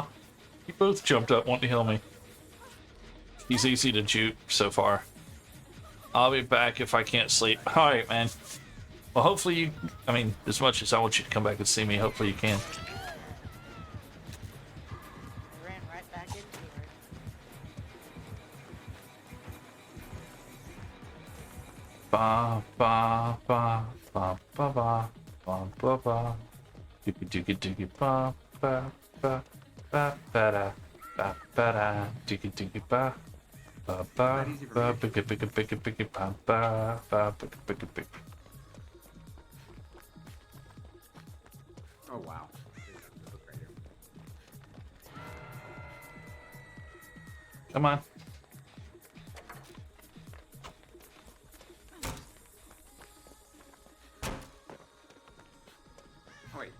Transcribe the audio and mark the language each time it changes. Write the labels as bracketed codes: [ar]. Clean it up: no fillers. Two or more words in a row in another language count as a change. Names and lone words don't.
[en] You both jumped up, wanting to heal me. He's easy to juke so far. I'll be back if I can't sleep. Alright, man. Well, hopefully you... I mean, as much as I want you to come back and see me, hopefully you can. I ran right back into her. Ba ba ba ba ba ba ba ba ba. Dookie dookie dookie ba ba ba ba ba da ba ba da dookie dookie ba ba ba ba bigga bigga bigga bigga ba ba ba bigga bigga bigga. Oh, wow. Look right here. Come on. Oh, wait.